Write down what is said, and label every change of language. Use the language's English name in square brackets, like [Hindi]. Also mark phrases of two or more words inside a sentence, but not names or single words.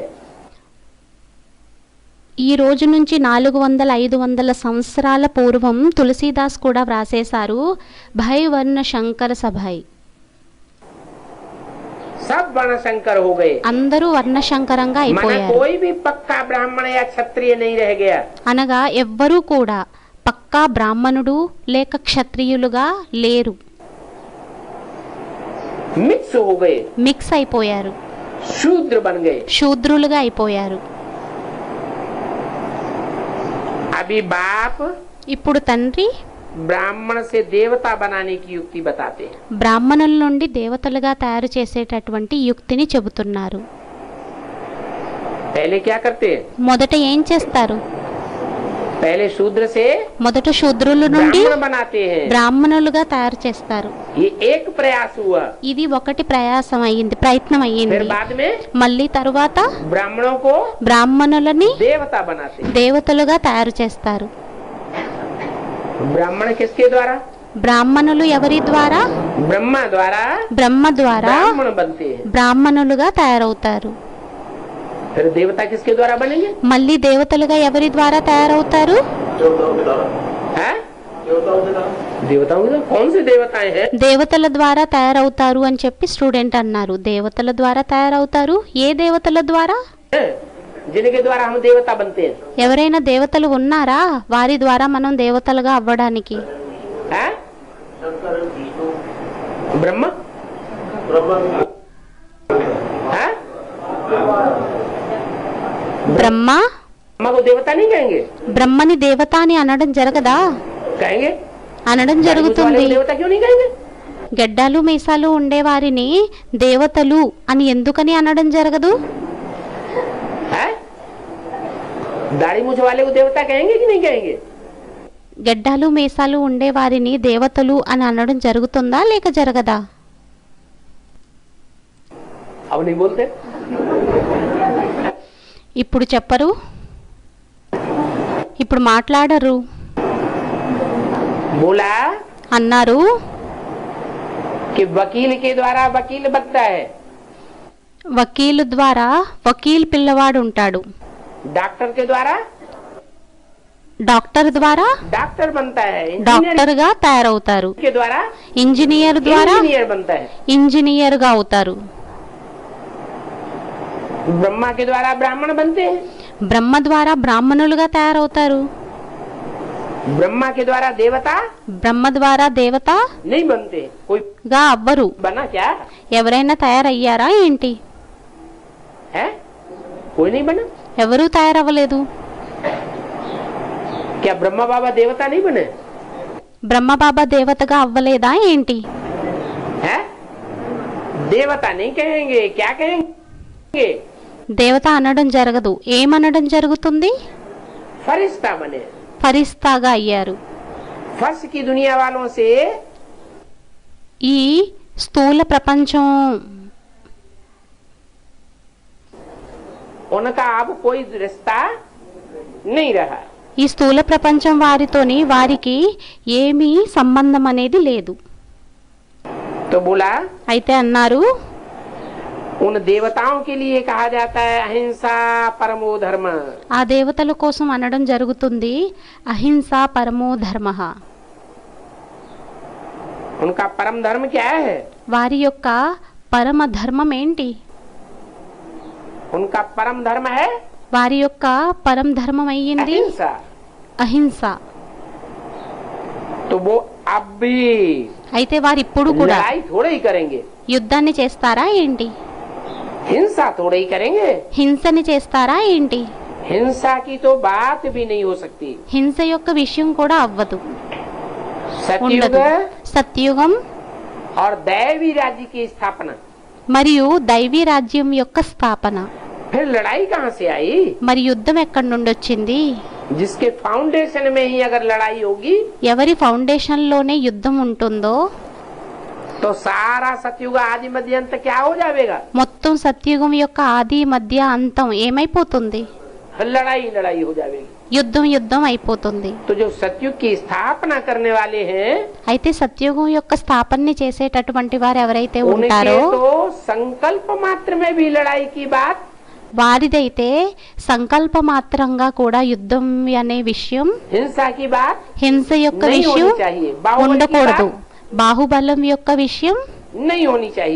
[Telugu] ఈ రోజు నుంచి 400-500 సంవత్సరాల పూర్వం తులసీదాస్ కూడా వ్రాసేశారు [Hindi] भै वर्ण शंकर सभै. सब वर्ण शंकर हो गए। [Telugu] అందరూ వర్ణశంకరంగా [Hindi] माना [Telugu] అయిపోయారు. [Hindi] कोई भी पक्का ब्राह्मण या क्षत्रिय नहीं रह गया। [Telugu] అనగా ఎవ్వరూ కూడా పక్కా బ్రాహ్మణుడు లేక క్షత్రియులుగా లేరు, [Hindi] मिक्स हो गए, [Telugu] మిక్స్ అయిపోయారు, [Hindi] शूद्र बन गए। [Telugu] శూద్రులుగా అయిపోయారు. [Hindi] अभी बाप [Telugu] ఇప్పుడు తండ్రి [Hindi] ब्राह्मण से देवता बनाने की युक्ति बताते हैं। [Telugu] బ్రాహ్మణుల నుండి దేవతలుగా తయారు చేసేటటువంటి యుక్తిని చెబుతున్నారు. [Hindi] पहले क्या करते हैं? [Telugu] మొదట ఏం చేస్తారు? [Hindi] पहले शूद्र से [Telugu] మొదట శూద్రుల నుండి [Hindi] ब्राह्मण बनाते हैं। [Telugu] బ్రాహ్మణులుగా తయారు చేస్తారు. [Hindi] ये एक प्रयास हुआ। [Telugu] ఇది ఒకటి ప్రయాసం అయ్యింది, ప్రయత్నం [Hindi] फिर [Telugu] అయ్యింది. [Hindi] बाद में [Telugu] మళ్ళీ తరువాత [Hindi] ब्राह्मणों को [Telugu] బ్రాహ్మణులని [Hindi] देवता बनाते हैं। [Telugu] దేవతలుగా తయారు చేస్తారు. [Hindi] ब्राह्मण किसके द्वारा? [Telugu] బ్రాహ్మణులు ఎవరి ద్వారా? [Hindi] ब्रह्मा द्वारा [Telugu] బ్రహ్మ ద్వారా [Hindi] ब्राह्मण बनते हैं। [Telugu] బ్రాహ్మణులుగా తయారవుతారు. [Hindi] फिर देवता किसके द्वारा बनेंगे? [Telugu] మళ్ళీ దేవతలుగా ఎవరి ద్వారా తయారవుతారు? [Hindi] हैं? देवताओं के द्वारा? कौन से देवताएं हैं? [Telugu] దేవతల ద్వారా తయారవుతారు అని చెప్పి స్టూడెంట్ అన్నారు. దేవతల ద్వారా తయారవుతారు. ఏ దేవతల ద్వారా? [Hindi] जिनके द्वारा हम देवता बनते हैं। [Telugu] ఎవరైనా దేవతలు ఉన్నారా వారి ద్వారా మనం దేవతలుగా అవ్వడానికి? [Hindi] हैं? ब्रह्मा हैं? [Telugu] బ్రహ్మ [Hindi] ब्रह्मा को देवता नहीं कहेंगे? [Telugu] బ్రహ్మని దేవత అని అనడం జరగదా? [Hindi] कहेंगे। [Telugu] అనడం [Hindi] वाले [Telugu] జరుగుతుంది. [Hindi] को देवता क्यों नहीं कहेंगे? [Telugu] గడ్డాలు మీసాలు ఉండేవారిని దేవతలు అని ఎందుకని అనడం జరగదు? [Hindi] हैं? दाढ़ी मूछ वाले को देवता कहेंगे कि नहीं कहेंगे? [Telugu] గడ్డాలు మీసాలు ఉండేవారిని దేవతలు అని అనడం జరుగుతుందా లేక జరగదా? [Hindi] अब नहीं बोलते। [Telugu] ఇప్పుడు చెప్పరు, ఇప్పుడు మాట్లాడరు. [Hindi] बोला [Telugu] అన్నారు [Hindi] कि वकील के द्वारा वकील बनता है, [Telugu] వకీలు ద్వారా వకీల్ పిల్లవాడు ఉంటాడు, [Hindi] डॉक्टर के द्वारा [Telugu] డాక్టర్ ద్వారా [Hindi] डॉक्टर बनता है, इंजीनियर [Telugu] డాక్టర్ గా తయారవుతారు, [Hindi] के द्वारा [Telugu] ఇంజనీర్ ద్వారా [Hindi] इंजीनियर बनता है, [Telugu] ఇంజనీర్ గా అవుతారు, [Hindi] ब्रह्मा के द्वारा ब्राह्मण बनते हैं, [Telugu] బ్రహ్మ ద్వారా బ్రాహ్మణులుగా తయారవుతారు, [Hindi] ब्रह्मा के द्वारा देवता [Telugu] బ్రహ్మ ద్వారా దేవత [Hindi] नहीं बनते। कोई [Telugu] గా అవ్వరు. [Hindi] बना क्या [Telugu] ఎవరైనా తయారయ్యారా ఏంటి? [Hindi] है? कोई नहीं बना। [Telugu] ఎవరూ తయారవ్వలేదు. [Hindi] क्या ब्रह्मा बाबा देवता नहीं बने? [Telugu] బ్రహ్మబాబా దేవతగా అవ్వలేదా ఏంటి? [Hindi] है? देवता नहीं कहेंगे, क्या कहेंगे? [Telugu] దేవత అనడం జరగదు. ఏమనడం జరుగుతుంది? [Hindi] फरिश्ता बने। [Telugu] ఫరిస్తాగా అయ్యారు. [Hindi] फर्श की दुनिया वालों से [Telugu] ఈ స్థూల ప్రపంచం [Hindi] उनका अब कोई रिश्ता नहीं रहा। [Telugu] ఈ స్థూల ప్రపంచం వారితోని వారికి ఏమీ సంబంధం అనేది లేదు. [Hindi] तो बोला [Telugu] అయితే అన్నారు [Hindi] उन देवताओं के लिए कहा जाता है [Sanskrit] अहिंसा परमो धर्म। [Telugu] ఆ దేవతల కోసం అనడం జరుగుతుంది [Sanskrit] అహింస పరమో ధర్మ. [Hindi] उनका परम धर्म क्या है? [Telugu] వారి యొక్క పరమ ధర్మం ఏంటి? [Hindi] उनका परम धर्म है [Telugu] వారి యొక్క పరమ ధర్మం అయ్యింది [Hindi] अहिंसा। [Telugu] అహింస. [Hindi] तो वो अब भी [Telugu] అయితే వారు ఇప్పుడు కూడా [Hindi] लड़ाई थोड़े ही करेंगे, [Telugu] యుద్ధాన్ని చేస్తారా ఏంటి? [Hindi] हिंसा थोड़े ही करेंगे। [Telugu] హింసని చేస్తారా ఏంటి? [Hindi] हिंसा की तो बात भी नहीं हो सकती। [Telugu] హింస యొక్క విషయం కూడా అవ్వదు, [Hindi] सतयुग [Telugu] ఉండదు. సత్యుగం [Hindi] और दैवी राज्य की स्थापना, [Telugu] మరియు దైవీ రాజ్యం యొక్క స్థాపన. [Hindi] फिर लड़ाई कहाँ से आई? [Telugu] మరి యుద్ధం ఎక్కడి నుండి వచ్చింది? [Hindi] जिसके फाउंडेशन में ही अगर लड़ाई होगी [Telugu] ఎవరి ఫౌండేషన్ లోనే యుద్ధం ఉంటుందో [Hindi] तो सारा सतयुग आदि मध्य अंत क्या हो जाएगा? [Telugu] మొత్తం సత్యుగం యొక్క ఆది మధ్య అంతం ఏమైపోతుంది? [Hindi] लड़ाई लड़ाई हो जाएगी। [Telugu] యుద్ధం యుద్ధం అయిపోతుంది. [Hindi] तो जो सतयुग की स्थापना करने वाले हैं [Telugu] అయితే సత్యుగం యొక్క స్థాపనని చేసేటటువంటి వారు ఎవరైతే [Hindi] उनके [Telugu] ఉంటారో [Hindi] तो संकल्प मात्र में भी लड़ाई की बात [Telugu] వారిదైతే సంకల్ప మాత్రంగా కూడా యుద్ధం అనే విషయం, [Hindi] हिंसा की बात [Telugu] హింస యొక్క [Hindi] नहीं [Telugu] విషయం [Hindi] होनी चाहिए, बाहुबल की [Telugu] ఉండకూడదు, [Hindi] बात [Telugu] బాహుబలం యొక్క విషయం [Hindi] नहीं होनी चाहिए।